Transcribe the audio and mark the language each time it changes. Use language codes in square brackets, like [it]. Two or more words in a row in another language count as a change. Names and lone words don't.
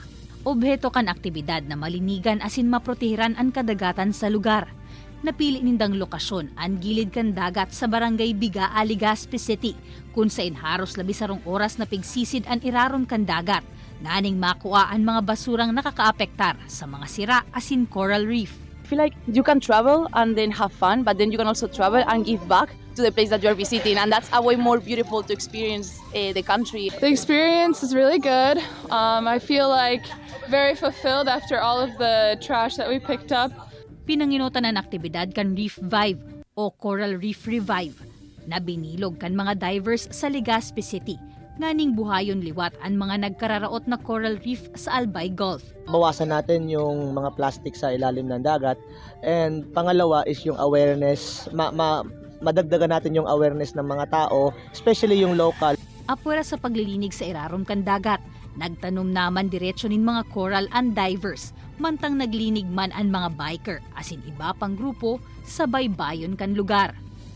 [bik] Obheto kan aktibidad na malinigan asin maprotehiran ang kadagatan sa lugar. Napili nindang lokasyon ang gilid kan dagat sa barangay Biga, Legazpi City, kung sa inharos 12 oras na pigsisid ang iraron kan dagat, naning makuha ang mga basurang nakakaapektar sa mga sira asin [en] coral reef. I feel like you can travel and then have fun, but then you can also travel and give back to the place that you're visiting, and that's a way more beautiful to experience the country. The experience is really good. I feel like very fulfilled after all of the trash that we picked up. [bik] Pinanginutan ang aktibidad kan Reef Vive o Coral Reef Revive na binilog kan mga divers sa Legazpi City. Nganing buhayon liwat ang mga nagkararaot na coral reef sa Albay Gulf. [tl] Bawasan natin yung mga plastic sa ilalim ng dagat, and pangalawa is yung awareness, madagdagan natin yung awareness ng mga tao, especially yung local. [bik] Apura sa paglilinig sa irarom kan dagat, nagtanom naman diretsyo nin mga coral and divers, mantang naglinig man ang mga biker asin iba pang grupo sa baybayon kan lugar.